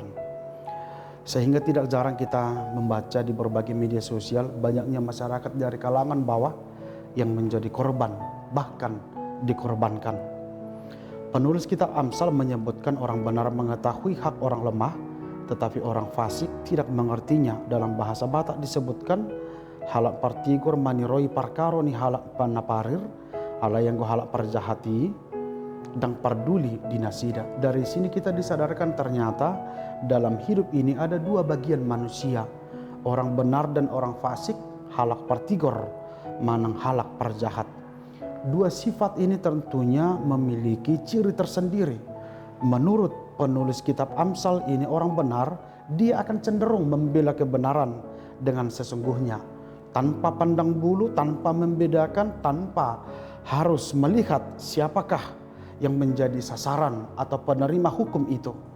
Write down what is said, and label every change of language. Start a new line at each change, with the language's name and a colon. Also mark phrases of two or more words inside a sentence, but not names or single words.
Indonesian: Sehingga tidak jarang kita membaca di berbagai media sosial banyaknya masyarakat dari kalangan bawah yang menjadi korban, bahkan dikorbankan. Penulis kitab Amsal menyebutkan orang benar mengetahui hak orang lemah, tetapi orang fasik tidak mengertinya. Dalam bahasa Batak disebutkan
Batak Toba: halak partigor maniroi parkaro ni halak panaparir, ala yang go halak perjahati
Indonesian: dan peduli
Batak Toba: dinasida.
Indonesian: Dari sini kita disadarkan ternyata dalam hidup ini ada dua bagian manusia, orang benar dan orang fasik,
Batak Toba: halak partigor, manang halak perjahat.
Indonesian: Dua sifat ini tentunya memiliki ciri tersendiri. Menurut penulis kitab Amsal ini, orang benar dia akan cenderung membela kebenaran dengan sesungguhnya, tanpa pandang bulu, tanpa membedakan, tanpa harus melihat siapakah yang menjadi sasaran atau penerima hukum itu.